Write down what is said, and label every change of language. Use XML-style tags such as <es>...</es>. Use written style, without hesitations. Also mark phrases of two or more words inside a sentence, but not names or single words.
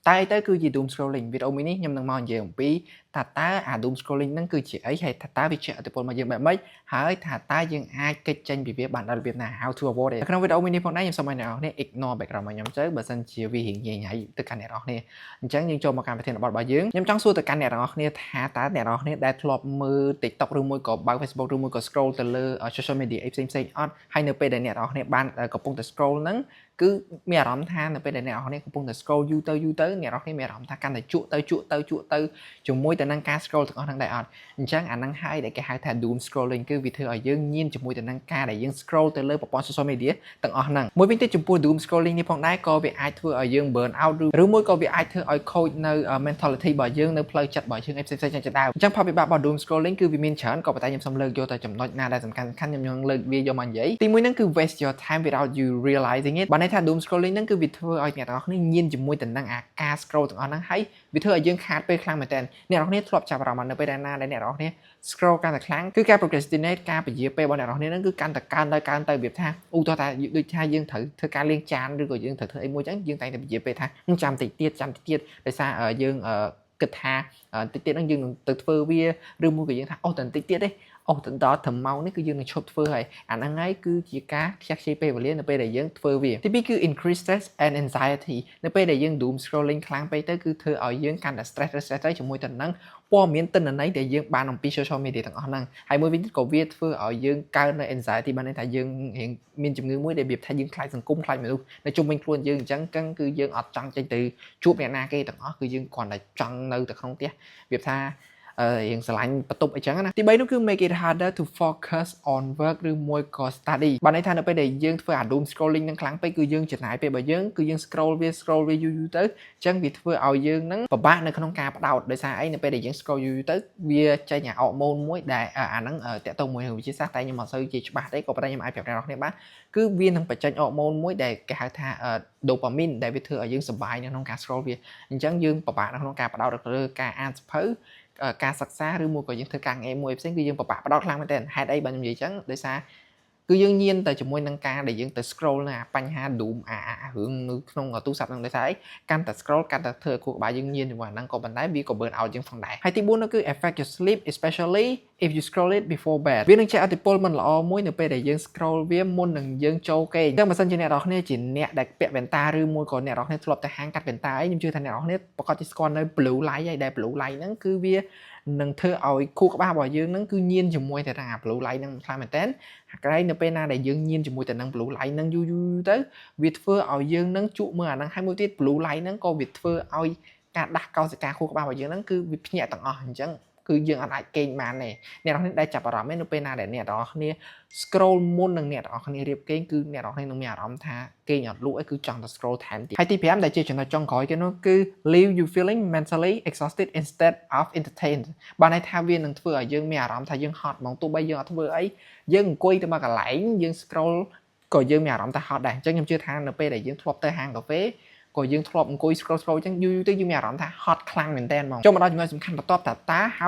<km>តែទៅគឺជា</km> <en>doom scrolling</en> <km>វីដេអូមួយនេះខ្ញុំនឹងមកនិយាយអំពីថាតើអា</km> <en>doom scrolling</en> <km>ហ្នឹងគឺជាអីហើយថាតើវាជះឥទ្ធិពលមកយើងបែបម៉េចហើយថាតើយើងអាចគេចចេញពីវាបានដោយរបៀបណា</km> <en>how to avoid it</en> <km>ក្នុងវីដេអូមួយនេះផងដែរខ្ញុំសូមឲ្យអ្នកនរគ្នា</km> <en>ignore background</en> <km>របស់ខ្ញុំទៅបើសិនជាវារៀងញ៉ៃទៅកាន់អ្នកនរគ្នាអញ្ចឹងយើងចូលមកកម្មវិធី របស់យើងខ្ញុំចង់សួរទៅកាន់អ្នកនរគ្នាថាតើអ្នកនរគ្នាដែលធ្លាប់មើល TikTok ឬមួយក៏បើក Facebook ឬមួយក៏ scroll ទៅលើ</km> <en>social media</en> <km>ផ្សេងៗអត់ហើយនៅពេលដែលអ្នកនរគ្នាបានកំពុងតែ scroll ហ្នឹងគឺមានអារម្មណ៍ថានៅពេលដែលអ្នកនរគ្នាកំពុងតែ scroll យូរទៅអ្នកនរគ្នាមានអារម្មណ៍ថាកាន់តែជក់ទៅជាមួយទៅនឹងការ scroll ទាំងអស់ហ្នឹងដែរអត់អញ្ចឹងអាហ្នឹងហើយដែលគេហៅថា</km> <en>doom scrolling</en> <km>គឺវាធ្វើឲ្យយើងញៀនជាមួយទៅនឹងការដែលយើង scroll ទៅលើប្រព័ន្ធ</km> <en>social media</en> <km>ទាំងអស់ហ្នឹងមួយវិញទៀតចំពោះ</km> <en>doom scrolling</en> <km>នេះផងដែរក៏វាអាចធ្វើឲ្យយើង</km> <en>burn out</en> <km>ឬមួយក៏វាអាចធ្វើឲ្យខូចនៅ mentality របស់យើងនៅផ្លូវចិត្តរបស់យើងឯផ្សេងៗជាដើមអញ្ចឹងផលវិបាករបស់</km> <en>doom scrolling</en> <km>គឺវាមានច្រើនក៏ប៉ុន្តែខ្ញុំសូមលើកយកតែចំណុចណាដែលសំខាន់ខ្ញុំនឹងលើកវាយកមកនិយាយទីមួយហ្នឹងគឺ</km> <en>waste your time without you realizing it</en> <km>បានន័យថា</km> <en>doom scrolling</en> <km>ហ្នឹងគឺវាធ្វើឲ្យអ្នកនរគ្នាញៀនជាមួយទៅនឹងអាការ scroll ទាំងអស់ហ្នឹងហើយវាធ្វើឲ្យយើងខាតពេលខ្លាំងមែនទែនអ្នកនរគ្នាធ្លាប់ចាប់អារម្មណ៍នៅពេលណាដែលអ្នកនរគ្នា scroll កាន់តែខ្លាំងគឺការ procrastinate ការពជាពេលរបស់អ្នកនរគ្នាហ្នឹងគឺកាន់តែកើន ទៅវាថាឧទាហរណ៍ថាដូចថាយើងត្រូវធ្វើការលាងចានឬក៏យើងត្រូវធ្វើអីមួយចឹងយើងតែងតែពជាពេលថាចាំតិចទៀតដោយសារយើងគិតថាតិចទៀតហ្នឹងយើងនឹងទៅធ្វើវាឬមួយក៏យើងថាអូតែតិចទៀតទេអូទៅដល់ត្រឹមម៉ោង នេះគឺយើងនឹងឈប់ធ្វើហើយអាហ្នឹងហើយគឺជាការខ្ជះខ្ជាយពេលវេលានៅពេលដែលយើងធ្វើវាទីពីរគឺ</km> <en>increase stress and anxiety</en> <km>នៅពេលដែលយើង</km> <en>doom scrolling</en> <km>ខ្លាំងពេកទៅគឺធ្វើឲ្យយើងកាន់តែ stress ទៅ ជាមួយទៅនឹងព័ត៌មានទិន្នន័យដែលយើងបានអំពី</km> <en>social media</en> <km>ទាំងអស់ហ្នឹងហើយមួយវិញទៀតក៏វាធ្វើឲ្យយើងកើននៅ anxiety បានន័យថាយើង រៀងមានជំងឺមួយដែលវាថាយើងខ្លាចសង្គមខ្លាចមនុស្សនៅជុំវិញខ្លួនយើងអញ្ចឹងគឺយើងអត់ចង់ចេញទៅជួបអ្នកណាគេទាំងអស់គឺយើងគ្រាន់តែចង់នៅតែក្នុងផ្ទះវាថារៀងស្រឡាញ់បន្ទប់អីចឹងណាទី3នោះគឺ</km> <en>make it harder to focus on work</en> <km>ឬមួយក៏ study បានន័យថានៅពេលដែលយើងធ្វើអា</km> <en>doom scrolling</en> <km>នឹងខ្លាំងពេកគឺយើងចំណាយពេលរបស់យើងគឺយើង scroll វាយូរទៅអញ្ចឹងវាធ្វើឲ្យយើងនឹងពិបាកនៅក្នុងការបដោតដោយសារអី នៅពេលដែលយើង scroll យូរទៅវាចេញអា hormone មួយដែលអាហ្នឹងតកតមួយវិទ្យាសាស្ត្រតែខ្ញុំអត់សូវជាច្បាស់ទេក៏ប៉ុន្តែខ្ញុំអាចប្រាប់អ្នកនរគ្នាបានគឺវានឹងបញ្ចេញ hormone មួយដែលគេហៅ ថា dopamine ដែលវាធ្វើឲ្យយើងសប្បាយនៅក្នុងការ scroll វាអញ្ចឹងយើងពិបាកនៅក្នុងការបដោតឬការអានសៀវភៅការសិក្សាឬមួយក៏យើងធ្វើ ការងារមួយផ្សេងគឺយើងពិបាកបដោតខ្លាំងមែនទែនហេតុអីបើខ្ញុំនិយាយចឹងដោយសារគឺយើងញៀនតែជាមួយនឹងការដែលយើងទៅ scroll នៅអាបញ្ហា doom រឿងនៅក្នុងទូរស័ព្ទហ្នឹងដោយសារអីកាន់តែ scroll កាន់តែធ្វើឲ្យខួរក្បាលយើងញៀនជាមួយអាហ្នឹងក៏ប៉ុន្តែវាក៏</km> <en>burn out</en> <km>យើងផងដែរហើយទី4នោះគឺ</km> <en>affect your sleep especially if you scroll it before bed</en> <km>វានឹងជះឥទ្ធិពលមិនល្អមួយនៅពេលដែលយើង scroll វាមុននឹងយើងចូលគេអញ្ចឹងបើសិនជាអ្នកនរគ្នាជាអ្នកដែល ពាក់វ៉ែនតាឬមួយក៏អ្នកនរគ្នាធ្លាប់ទៅហាងកាត់វ៉ែនតាអីខ្ញុំជឿថាអ្នកនរគ្នាប្រកាសជាស្គាល់នៅ</km> <en>blue light</en> <km>ហើយដែល</km> <en>blue light</en> <km>ហ្នឹងគឺវានឹងធ្វើឲ្យខួរក្បាលរបស់យើងហ្នឹងគឺញៀនជាមួយទៅនឹងអា</km> <en>blue light</en> <km>ហ្នឹងខ្លាំងមែនតើក្រែងនៅពេលណាដែលយើងញៀនជាមួយទៅនឹង</km> <en>blue light</en> <km>ហ្នឹងយូរទៅវាធ្វើឲ្យយើងហ្នឹងជក់មើលអាហ្នឹងហើយមួយទៀត</km> <en>blue light</en> <km>ហ្នឹងក៏វាធ្វើឲ្យការដាស់កោសិកាខួរក្បាលរបស់យើងហ្នឹងគឺវាភ្ញាក់ទាំងអស់អញ្ចឹងគឺយើងអាចគេងបានទេអ្នកនរគ្នាដែលចាប់អារម្មណ៍នៅពេលណាដែលអ្នកនរគ្នា scroll មុននឹងអ្នកនរគ្នារៀបគេងគឺអ្នកនរគ្នានឹងមានអារ ម្មណ៍ថាគេងអត់លក់អីគឺចង់ទៅ scroll ថែមទៀតហើយទី5ដែលជាចំណុចចុងក្រោយគេនោះគឺ</km> <en>leave you feeling mentally exhausted instead of entertained</en> <km>បានន័យថាវានឹងធ្វើឲ្យយើងមានអារម្មណ៍ថាយើងហត់ហ្មងទោះបីយើងអត់ធ្វើអីយើងអង្គុយទៅមកកន្លែងយើង scroll ក៏យើងមានអារម្មណ៍ថាហត់ដែរអញ្ចឹងខ្ញុំជឿថានៅពេលដែលយើងធ្លាប់ទៅហាងកាហ្វេក៏យើងធ្លាប់អង្គុយ scroll អញ្ចឹងយូរទៅយើងមានអារម្មណ៍ថាហត់ខ្លាំងមែនតើហ្មងចូលមកដល់ចំណុចសំខាន់បន្ទាប់តា how</km>